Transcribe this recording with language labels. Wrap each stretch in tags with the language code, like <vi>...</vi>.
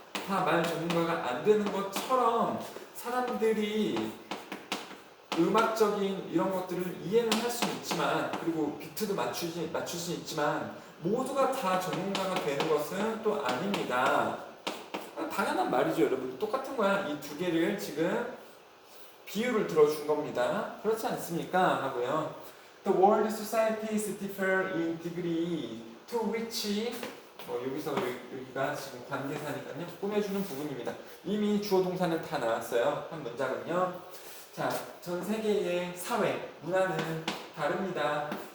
<ko>다 말 전문가가 안 되는 것처럼 사람들이 음악적인 이런 것들을 이해는 할 수 있지만 그리고 비트도 맞출 수 있지만 모두가 다 전문가가 되는 것은 또 아닙니다. 당연한 말이죠, 여러분. 똑같은 거야. 이 두 개를 지금 비유를 들어준 겁니다. 그렇지 않습니까? 하고요.</ko> <en>The world societies differ in degree to which</en> <ko>여기서 여기가 지금 관계사니까요. 꾸며주는 부분입니다. 이미 주어 동사는 다 나왔어요. 한 문장은요. 자, 전 세계의 사회, 문화는 다릅니다.</ko>